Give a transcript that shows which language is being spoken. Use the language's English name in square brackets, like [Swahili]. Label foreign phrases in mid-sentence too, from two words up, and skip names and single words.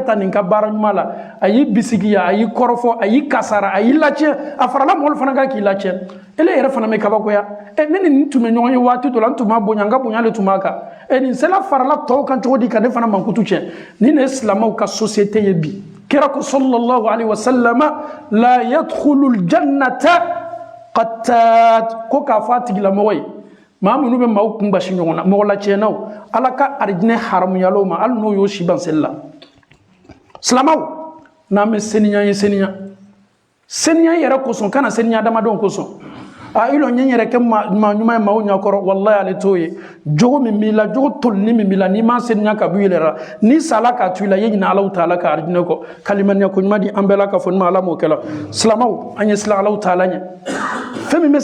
[Bambara] ta nin ka baara ɲuman la a y'i bisigiya a y'i kɔrɔfɔ a y'i kasara a y'i lacɛn a farala mɔgɔlu fana kan k'i lacɛn ele yɛrɛ fana bɛ kabakoya ne ni nin tun bɛ ɲɔgɔn ye waati dɔ la n tun b'a bonya n ka bonya le tun b'a kan nin sela farala tɔw kan cogo di ka ne fana mankutu tiɲɛ nin de ye silamɛw ka société ye bi kira ko [Arabic] صلى الله عليه وسلم لا يدخل الجنة قتات [Bambara] ko k'a fɔ a tigilamɔgɔ ye maa minnu bɛ maaw kun basi ɲɔgɔn na mɔgɔ lacɛnnaw ala ka arijinɛ haramuyalaw ma hali n'o y'o si ban seli la silamɛw n'an bɛ seniya ye seniya seniya yɛrɛ kosɔn kana seniya adamadenw kosɔn a ilo ɲɛ yɛrɛ kɛ maa ɲuman ye maaw ɲɛkɔrɔ wallahi ale t'o ye jogo min b'i la jogo tolini min b'i la n'i ma seniya ka bɔ i yɛrɛ la n'i sala k'a to i la i ye ɲinɛ [Arabic] الله تعالى [Bambara] ka arijinɛ kɔ kalimaniya ko ɲuman di an bɛɛ la k'a fɔ ni ma ala m'o kɛ la silamɛw an ye silan [Arabic] الله تعالى [Bambara] ɲɛ fɛn min bɛ